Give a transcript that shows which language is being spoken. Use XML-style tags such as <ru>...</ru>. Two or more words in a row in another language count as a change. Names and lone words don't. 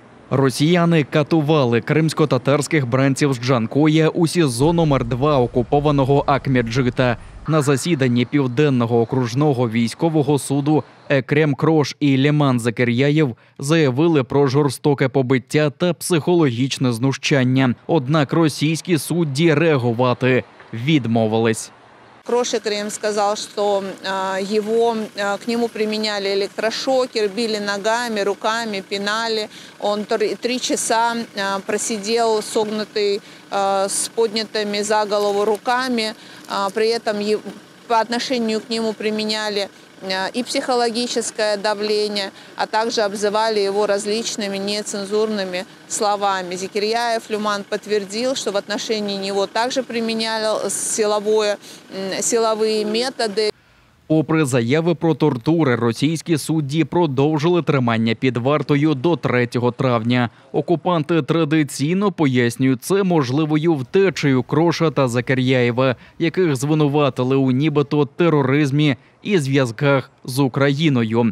<uk>Росіяни катували кримсько-татарських бранців з Джанкоя у СІЗО номер 2 окупованого Акмеджита. На засіданні Південного окружного військового суду Екрем Крош і Леман Закеряєв заявили про жорстоке побиття та психологічне знущання. Однак російські судді реагувати відмовились.</uk> <ru>Крош Экрем сказал, что к нему применяли электрошокер, били ногами, руками, пинали. Он 3 часа просидел согнутый с поднятыми за голову руками. При этом по отношению к нему применяли и психологическое давление, а также обзывали его различными нецензурными словами. Закеряев Леман подтвердил, что в отношении него также применяли силовые методы.</ru> <uk>Попри заяви про тортури, російські судді продовжили тримання під вартою до 3 травня. Окупанти традиційно пояснюють це можливою втечею Кроша та Закеряєва, яких звинуватили у нібито тероризмі і зв'язках з Україною.</uk>